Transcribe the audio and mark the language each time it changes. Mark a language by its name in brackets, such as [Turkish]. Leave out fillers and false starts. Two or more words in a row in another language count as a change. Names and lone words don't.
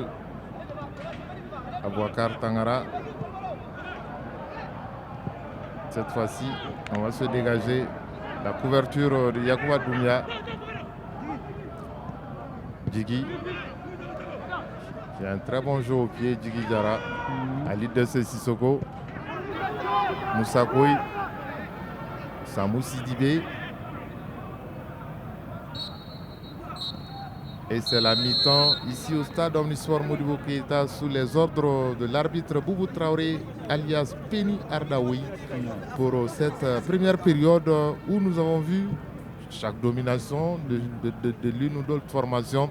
[French] Abouakar Tangara. Cette fois-ci, on va se dégager. La couverture de Yakuba Doumbia. Djigui, qui a un très bon jeu au pied, Djigui Diarra. Ali Deusé Sissoko. Moussa Koui. Samou Sidibé. Et c'est la mi-temps ici au stade Omnisport Modibo Keïta sous les ordres de l'arbitre Boubou Traoré alias Penny Ardaoui pour cette première période où nous avons vu chaque domination de l'une ou d'autre formation.